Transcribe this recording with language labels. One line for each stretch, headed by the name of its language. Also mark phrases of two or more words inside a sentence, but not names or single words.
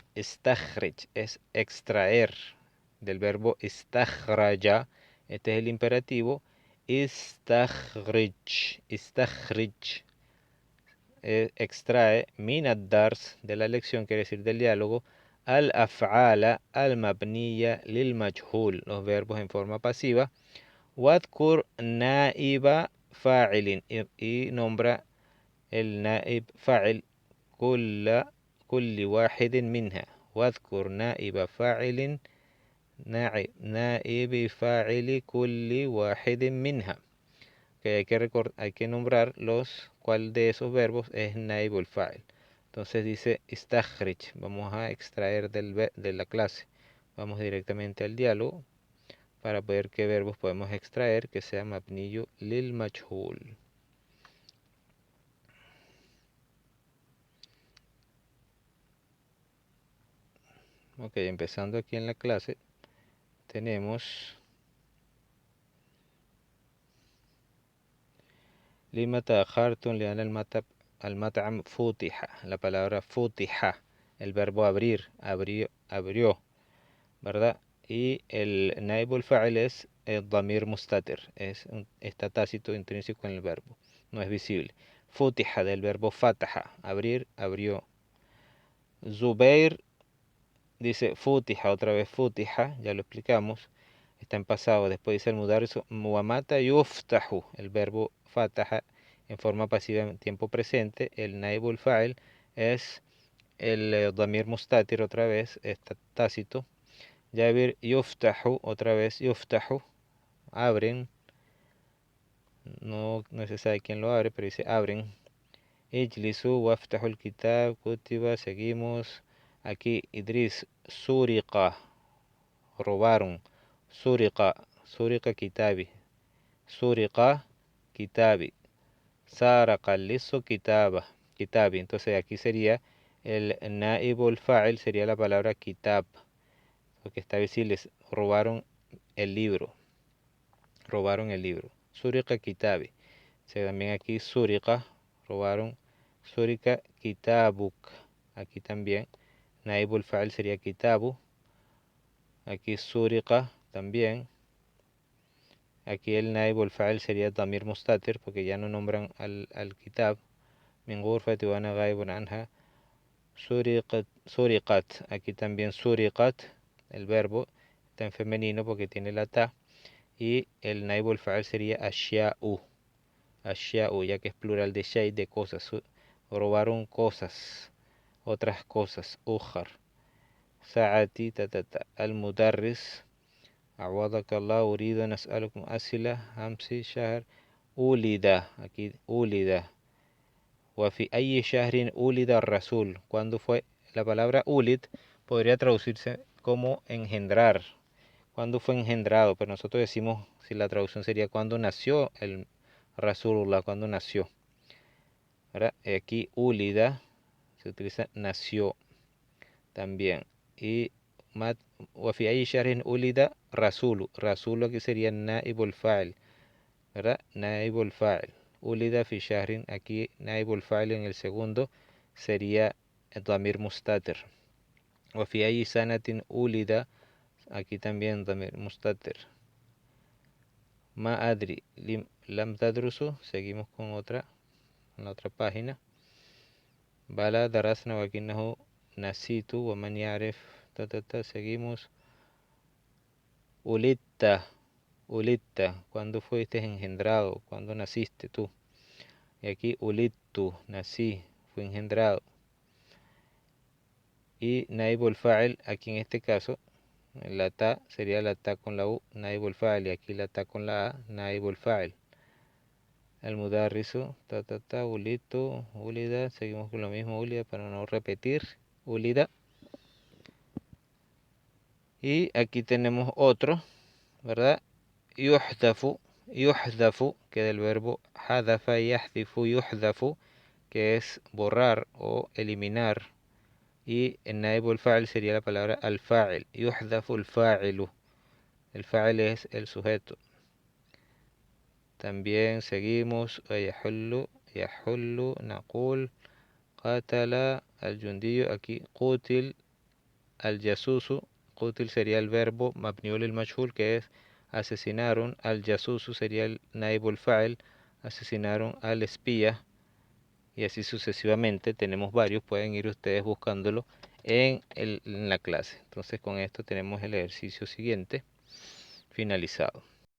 Spanish: Istakhrij es extraer del verbo istakhraja. Este es el imperativo. Istakhrij extrae
Arabic: من الدرس
Spanish: de la lección, quiere decir del diálogo,
Arabic: الأفعال المبنية للمجهول,
Spanish: los verbos en forma pasiva,
Arabic: واذكر نائب فاعل
Spanish: y nombra el
Arabic: نائب فاعل كل واحد منها. واذكر نائب فاعل نائب فاعل كل واحد منها.
Spanish: Que hay que nombrar cuál de esos verbos es
Arabic: نائب الفاعل.
Spanish: Entonces dice istakhrij, vamos a extraer de la clase. Vamos directamente al diálogo para ver qué verbos podemos extraer que sea
Arabic: مبني للمجهول.
Spanish: Ok, empezando aquí en la clase, tenemos
Arabic: لما تأخرتم لأن المطعم فتح,
Spanish: la palabra futiha, el verbo abrir, abrió, ¿verdad? Y el
Arabic: نائب الفاعل
Spanish: es el
Arabic: ضمير مستتر,
Spanish: está tácito intrínseco en el verbo, no es visible. Futiha del verbo fataha, abrir, abrió. Zubair dice futiha, otra vez futiha, ya lo explicamos, está en pasado. Después dice el
Arabic: المدرس متى يفتح,
Spanish: el verbo fataha en forma pasiva en tiempo presente. El
Arabic: نائب الفاعل
Spanish: es el
Arabic: ضمير مستتر,
Spanish: otra vez, está tácito. Yabir yuftahu, otra vez yuftahu, abren. no se sabe quién lo abre, pero dice abren.
Arabic: اجلسوا وافتحوا الكتاب، كتب,
Spanish: seguimos. Aquí Idris, suriqa, robaron.
Arabic: سرق كتابي. سرق كتابي. سرق لص كتابي.
Spanish: Entonces aquí sería el
Arabic: نائب الفاعل,
Spanish: sería la palabra kitab, porque está visible, robaron el libro. Robaron el libro.
Arabic: سرق كتابي.
Spanish: También aquí suriqa, robaron.
Arabic: سرق كتابك.
Spanish: Aquí también
Arabic: نائب الفاعل
Spanish: sería kitabu. Aquí suriqa también. Aquí el
Arabic: نائب الفاعل
Spanish: sería
Arabic: ضمير مستتر,
Spanish: porque ya no nombran al kitab.
Arabic: من غرفتي وأنا غائب عنها. Suriqat.
Spanish: Aquí también suriqat. El verbo está en femenino porque tiene la ta. Y el
Arabic: نائب الفاعل
Spanish: sería ashya'u. Ashya'u, ya que es plural de shay, de cosas. Robaron cosas, otras cosas.
Arabic: Ujar. Sa'ati tatata. Al-mudarris. أعوضك الله أريد أن أسألكم أسئلة أمس شهر أولد. أكيد أولد. وفي أي شهر أولد الرسول.
Spanish: ¿Cuándo fue? La palabra ulid podría traducirse como engendrar. ¿Cuándo fue engendrado? Pero nosotros decimos, si la traducción sería cuando nació el Rasulullah, cuando nació. ¿Verdad? Aquí ulida se utiliza nació también.
Arabic: Y وفي أي شهر ولد رسول.
Spanish: رسول aquí sería
Arabic: نائب الفاعل,
Spanish: ¿verdad?
Arabic: نائب الفاعل. ولد في شهر, aquí نائب الفاعل
Spanish: en el segundo sería
Arabic: ضمير مستتر. وفي أي سنة ولد,
Spanish: aquí también
Arabic: ضمير مستتر. ما أدري لم تدرسوا.
Spanish: Seguimos con otra, en la otra página.
Arabic: بلى درسنا ولكنه نسيت ومن يعرف.
Spanish: Seguimos.
Arabic: ولدت، ولدت,
Spanish: cuando fuiste engendrado, cuando naciste tú. Y aquí ulittu, nací, fui engendrado. Y
Arabic: نائب الفاعل,
Spanish: aquí en este caso, la ta sería la ta con la u,
Arabic: نائب الفاعل,
Spanish: y aquí la ta con la a,
Arabic: نائب الفاعل.
Spanish: El
Arabic: المدرس، ولدت، ولد,
Spanish: seguimos con lo mismo, ulida, para no repetir, ulida. Y aquí tenemos otro, ¿verdad?
Arabic: يحذف، يحذف,
Spanish: que del verbo
Arabic: حذف يحذف يحذف,
Spanish: que es borrar o eliminar. Y en
Arabic: نائب الفاعل
Spanish: sería la palabra al-fa'il.
Arabic: يحذف الفاعل.
Spanish: El fa'il es el sujeto. También seguimos.
Arabic: يحل، نقول، قتل، الجندي. Aquí, قتل، الجاسوس.
Spanish: Qutil sería el verbo
Arabic: مبني المجهول,
Spanish: que es asesinaron. Al-jasusu sería el
Arabic: نائب الفاعل.
Spanish: Asesinaron al espía. Y así sucesivamente. Tenemos varios, pueden ir ustedes buscándolo en la clase. Entonces con esto tenemos el ejercicio siguiente finalizado.